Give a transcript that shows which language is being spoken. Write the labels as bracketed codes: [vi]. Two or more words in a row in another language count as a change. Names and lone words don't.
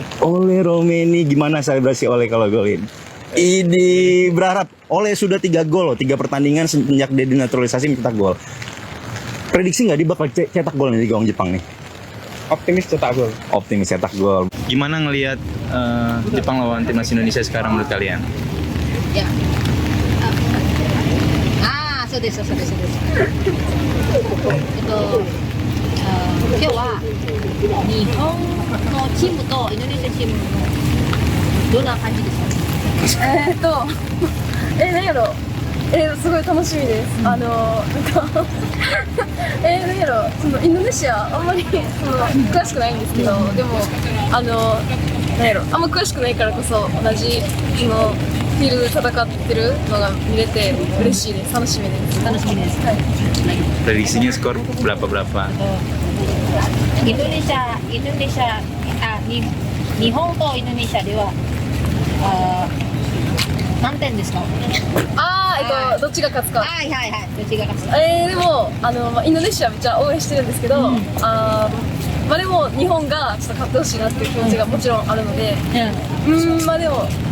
[id] Ole Romeni, gimana selebrasi Ole kalau golin? Ini berharap Ole sudah 3 gol loh, 3 pertandingan sejak dia dinaturalisasi mencetak gol. Prediksi nggak dia bakal cetak gol nih di gawang Jepang nih? Optimis cetak gol. Optimis cetak gol. Gimana ngelihat Jepang lawan timnas Indonesia sekarang menurut kalian? [ja] そうですそうですそうです今日は日本のチームとインドネシアチームのどんな感じですか？何やろすごい楽しみです。なんか何やろそのインドネシアあんまり詳しくないんですけど、でも何やろあんま詳しくないからこそ同じそのフィールドで戦ってるのが見れて嬉しいです。楽しみです。楽しみです。はい。 [id] Prediksinya skor berapa? [ja] インドネシア日本とインドネシアでは何点ですか？どっちが勝つか。はいはいはい。どっちが勝つか？でもインドネシアめっちゃ応援してるんですけど、でも日本がちょっと勝ってほしいなっていう気持ちがもちろんあるので、でも